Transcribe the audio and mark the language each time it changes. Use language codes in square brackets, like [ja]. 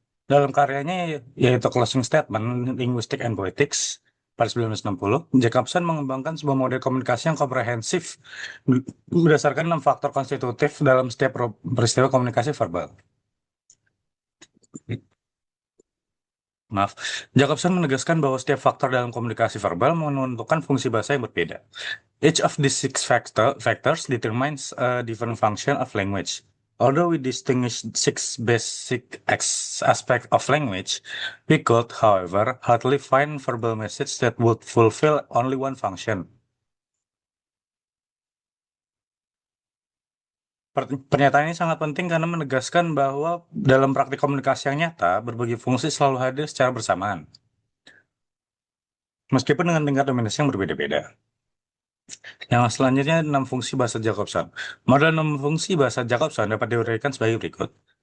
[id] Dalam karyanya yaitu Closing Statement, Linguistic and Poetics pada 1960, Jacobson mengembangkan sebuah model komunikasi yang komprehensif berdasarkan 6 faktor konstitutif dalam setiap peristiwa komunikasi verbal. Maaf, Jacobson menegaskan bahwa setiap faktor dalam komunikasi verbal menentukan fungsi bahasa yang berbeda. [en] Each of these factors determines a different function of language. Although we distinguish six basic aspects of language, we could, however, hardly find verbal message that would fulfill only one function. [id] Pernyataan ini sangat penting karena menegaskan bahwa dalam praktik komunikasi yang nyata, berbagai fungsi selalu hadir secara bersamaan, meskipun dengan tingkat dominasi yang berbeda-beda. Yang selanjutnya 6 fungsi bahasa Jacobson. Model 6 fungsi bahasa Jacobson dapat diuraikan sebagai berikut.